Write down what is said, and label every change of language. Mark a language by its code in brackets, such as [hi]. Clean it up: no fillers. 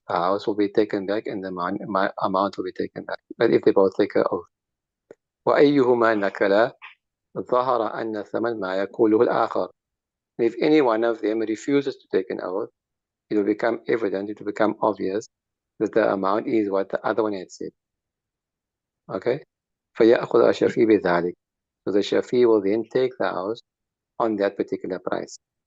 [en] The house will be taken back and the amount will be taken back. But if they both take an oath. [ar] وأيهما نكلا ظهر أن ثمن ما يقوله الآخر. [en] If any one of them refuses to take an oath, it will become evident, it will become obvious that the amount is what the other one had said. Okay? [ar] فيأخذ الشفيع بذلك. [en] So the Shafi will then take the house on that particular price.